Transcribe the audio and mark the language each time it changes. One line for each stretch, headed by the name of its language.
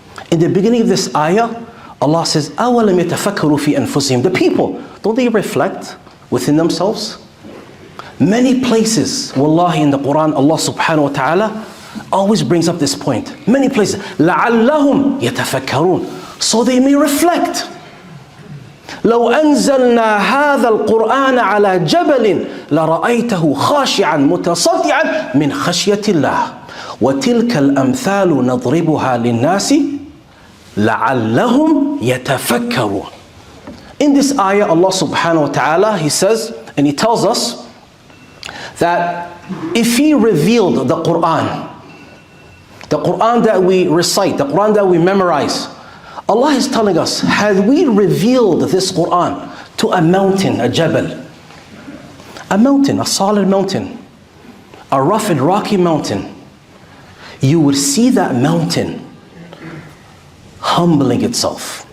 English: In the beginning of this ayah, Allah says,
Arabic: أَوَلَمْ يَتَفَكَّرُوا فِي أَنفُسِهِمْ.
English: The people, don't they reflect within themselves? Many places, wallahi, in the Quran, Allah subhanahu wa ta'ala always brings up this point. Many places.
Arabic: لَعَلَّهُمْ يَتَفَكَّرُونَ.
English: So they may reflect.
Arabic: لو أنزلنا هذا القرآن على جبل لرأيته خاشعا متصدعا من خشية الله وتلك الأمثال نضربها للناس لعلهم يتفكرون.
English: In this ayah, Allah subhanahu wa ta'ala, He says, and He tells us that if He revealed the Qur'an that we recite, the Qur'an that we memorize, Allah is telling us, had we revealed this Qur'an to a mountain, a jabal, a mountain, a solid mountain, a rough and rocky mountain, you would see that mountain humbling itself.